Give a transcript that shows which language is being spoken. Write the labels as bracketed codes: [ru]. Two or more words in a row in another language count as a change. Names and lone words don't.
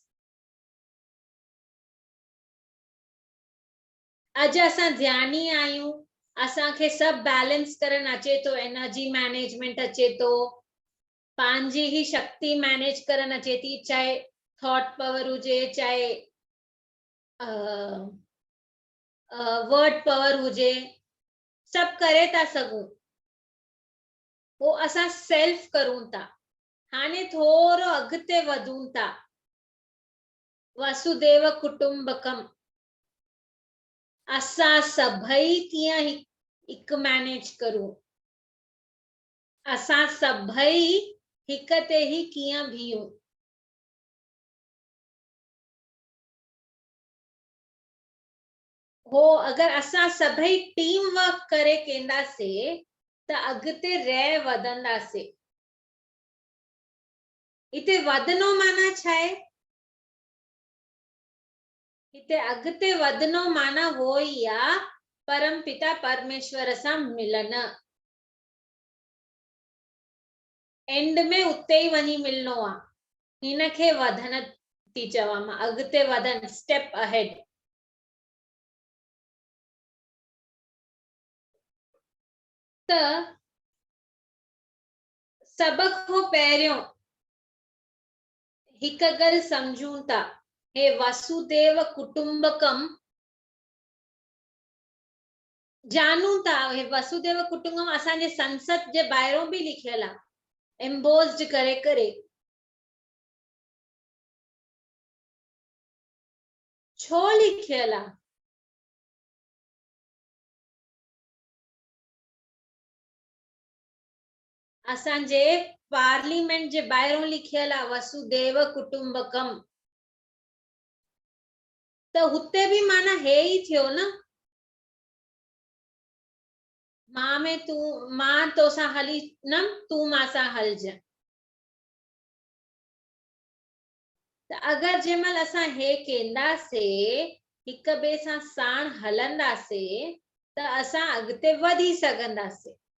[sd] अॼु असां ध्यानी आहियूं, असांखे सभु बैलेंस करण अचे थो, [en] energy management [sd] अचे थो, पंहिंजी ही शक्ति मैनेज करण अचे थी, चाहे [en] thought power [sd] हुजे, चाहे [en] word power [sd] हुजे, सब करे था सघूं, वो असां सेल्फ करूं था। हाणे थोरो अॻिते वधूं था, [sa] वसुदेव कुटुंबकम, [sd] असां सभई कीअं हिकु मैनेज करूं, असां सभई हिक ते ही कीअं बीहूं। हो अगर असां सभई [en] team work [sd] करे केंदासीं त अॻिते रह वधंदासीं। हिते वधनो माना छा आहे? हिते अॻिते वधनो माना वो ई आ परम पिता परमेश्वर सां मिलन। एंड में उते ही वञी मिलनो आ। हिनखे वधन थी चवां मां, अॻिते वधन, [en] step ahead. [sd] त सब खां पहिरियों हिक ॻाल्हि समझूं था, हे [sa] वसुदेव कुटुंबकम [sd] जानूं था। हे [sa] वसुदेव कुटुंबकम [sd] असांजे संसद जे ॿाहिरों भी लिखियल आ, एम्बोस्ड करे करे। छो लिखियल आ? असांजे पार्लियामेंट जे ॿाहिरों लिखियल आ [sa] वसुदेव कुटुंबकम। [sd] त हुते भी माना हे ही थियो न, मां में तू, मां तोसां हली न, तू मां सां हलज। त अगर जंहिंमहिल असां हे केंदासीं, हिक ॿिए सां साण हलंदासीं, त असां अॻिते वधी सघंदासीं।